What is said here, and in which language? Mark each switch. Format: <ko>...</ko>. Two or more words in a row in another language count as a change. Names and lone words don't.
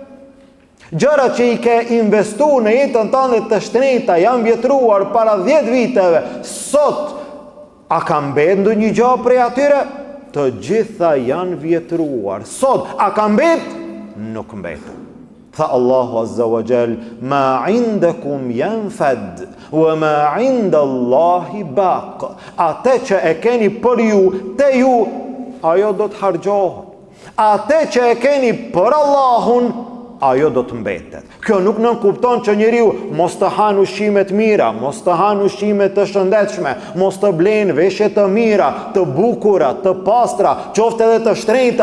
<sq>Gjëra që i ke investu në jetën tënde të shtrenjta, janë vjetruar para 10 viteve, sot, a ka mbet ndonjë gjë prej atyre? Të gjitha janë vjetruar. Sot, a ka mbet? Nuk mbetë. Tha Allahu</sq> <ar>عز وجل, ما عندكم ينفد وما عند الله باق.</ar> <sq>Atë që e keni për ju, te ju, ajo do të harxhohet. Atë që e keni për Allahun, ajo do të mbetet. Kjo nuk nënkupton që njeriu mos të han ushqime të mira, mos të han ushqime të shëndetshme, mos të blen veshje të mira, të bukura, të pastra, qoftë edhe të shtrenjta.</sq>